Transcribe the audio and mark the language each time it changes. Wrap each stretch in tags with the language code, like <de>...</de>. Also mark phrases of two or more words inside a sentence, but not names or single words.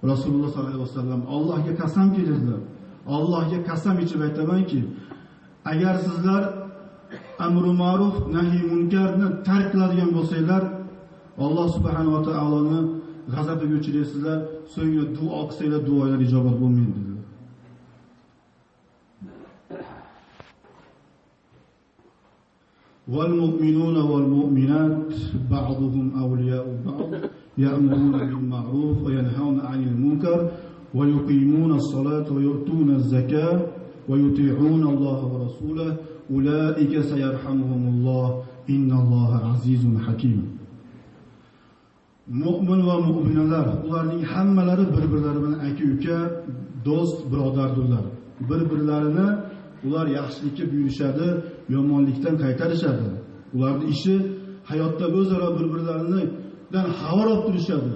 <uz>Rasululloh sollallohu alayhi vasallam Allohga qasamki dedilar. Allohga qasam ichib aytamanki, agar sizlar</uz> <ar>أمر معروف نهي منكر</ar> <uz>tark qiladigan bo'lsanglar, Alloh</uz> <ar>سبحانه وتعالى</ar> <uz>g'azabiga uchraysizlar, so'ngra duo qilsanglar duolar ijobat bo'lmaydi dedilar.</uz> <ar>والمؤمنون والمؤمنات بعضهم أولياء بعض يأمرون بالمعروف وينهون عن المنكر ويقيمون الصلاة ويؤتون الزكاة ويطيعون الله ورسوله أولئك سيرحمهم الله إن الله عزيز حكيم.</ar> <uz>Mu'min va mu'minalar, ularning hammalari bir-birlari bilan aka-uka, do'st, birodardirlar. Bir-birlarini ular yaxshilikka buyurishadi, yomonlikdan qaytarishadi. Ularning ishi hayotda o'zaro bir-birlaridan xabar olib turishadi.</uz>